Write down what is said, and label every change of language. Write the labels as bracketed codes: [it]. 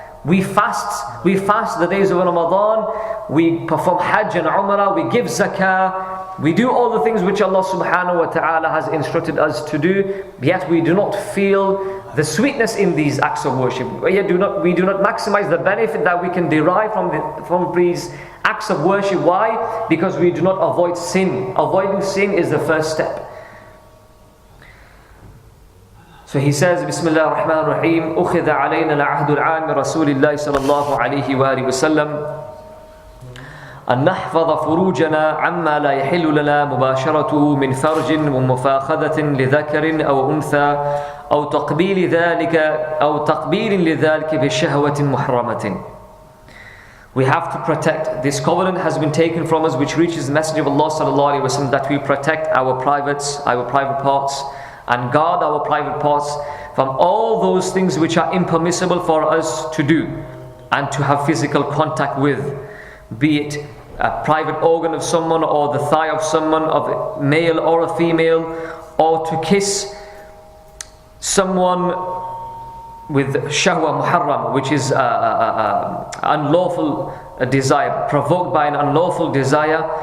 [en] We fast the days of Ramadan, we perform Hajj and Umrah, we give Zakah, we do all the things which Allah subhanahu wa ta'ala has instructed us to do, yet we do not feel the sweetness in these acts of worship. Yet we do not maximize the benefit that we can derive from these acts of worship. Why? Because we do not avoid sin. Avoiding sin is the first step. So he says, [ar] Bismillah ar-Rahman ar-Rahim, أُخِذَ عَلَيْنَا الْعَهْدُ الْعَامِ رَسُولِ اللَّهِ صَلَى اللَّهُ عَلَيْهِ وَآلِهِ وَسَلَّمَ أن نحفظ فروجنا عما لا يحل لنا مباشرته من فرج ومفاخذة لذكر أو أنثى أو تقبيل لذلك بشهوة محرمة. [en] We have to protect. This covenant has been taken from us, which reaches the Messenger of Allah sallallahu alaihi wasallam, that we protect our private parts, and guard our private parts from all those things which are impermissible for us to do and to have physical contact with, be it a private organ of someone or the thigh of someone, of a male or a female, or to kiss someone with shahwa muharram, which is unlawful desire, provoked by an unlawful desire.